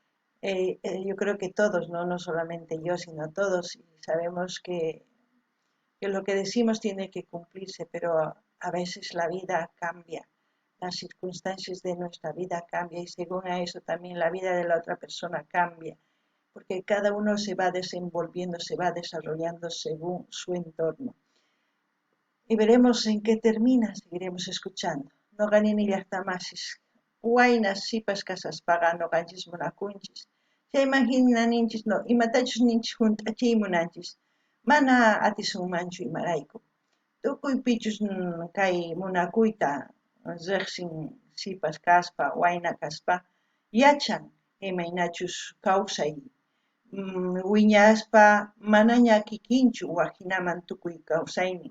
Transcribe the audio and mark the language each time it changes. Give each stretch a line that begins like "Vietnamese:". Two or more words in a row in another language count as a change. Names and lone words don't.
Spanish: Yo creo que todos, no solamente yo, sino todos, y sabemos que que lo que decimos tiene que cumplirse, pero a veces la vida cambia, las circunstancias de nuestra vida cambian y según a eso también la vida de la otra persona cambia, porque cada uno se va desenvolviendo, se va desarrollando según su entorno. Y veremos en qué termina, seguiremos escuchando.
Quechua: No ganini llaqtamasis, waynas sipas kasaspaqa noqanchis munakunchis. Chay imaginaninchis no, imatachus ninchis junt'achiymunanchis, mana atisunmanchu imarayku. Tukuy pichus kay munakuyta riqsin sipas kaspa, wayna kaspa, yachan imaynachus kawsay wiñaspa manaña kikinchu wajinaman tukuy kawsaynin.